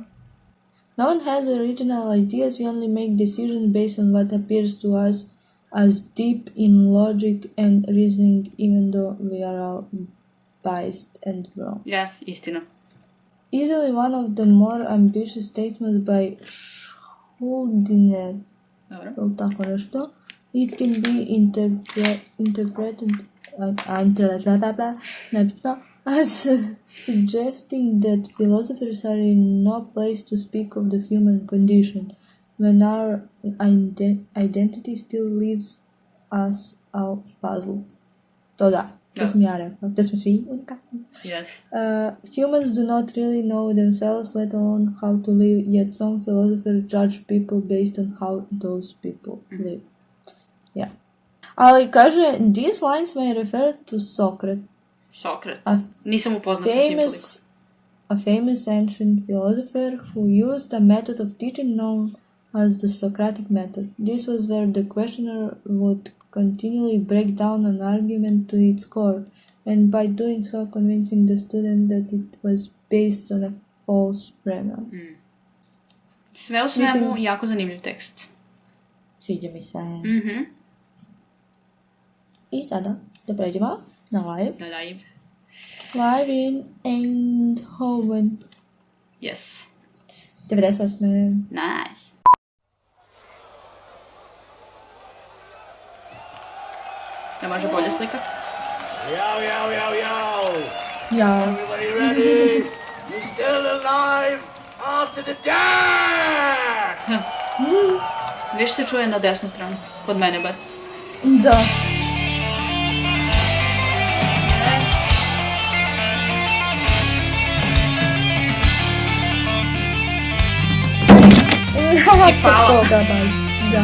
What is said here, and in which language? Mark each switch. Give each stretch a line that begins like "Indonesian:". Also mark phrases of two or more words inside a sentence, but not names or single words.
English: No one has original ideas. We only make decisions based on what appears to us as deep in logic and reasoning, even though we are all biased and wrong.
Serbian: Yes, istina.
English: Easily one of the more ambitious statements by Schuldiner.
Serbian: Dobro. Ili tako nešto.
English: It can be interpreted as suggesting that philosophers are in no place to speak of the human condition, when our identity still leaves us all puzzled.
Serbian: To da, to sam ja rekla, da smo svi unikatni.
English: Yes. Humans do not really know themselves, let alone how to live, yet some philosophers judge people based on how those people live. Yeah.
Serbian: Ali kaže,
English: these lines may refer to Socrates.
Serbian: Nisam upoznata s njim toliko.
English: A famous ancient philosopher who used a method of teaching known as the Socratic method. This was where the questioner would continually break down an argument to its core, and by doing so convincing the student that it was based on a false premise.
Serbian: Sve u svemu, jako zanimljiv tekst. Sviđa mi se. I sada da pređemo na live.
English: Live in Eindhoven. Yes. 98. Nice.
Serbian: Ne može bolje slika?
English: Yo.
Serbian: Ja.
English: Everybody ready? You still alive after the death?
Serbian: Više se čuje na desnu stranu, kod mene bar. Da. Si pala. Da.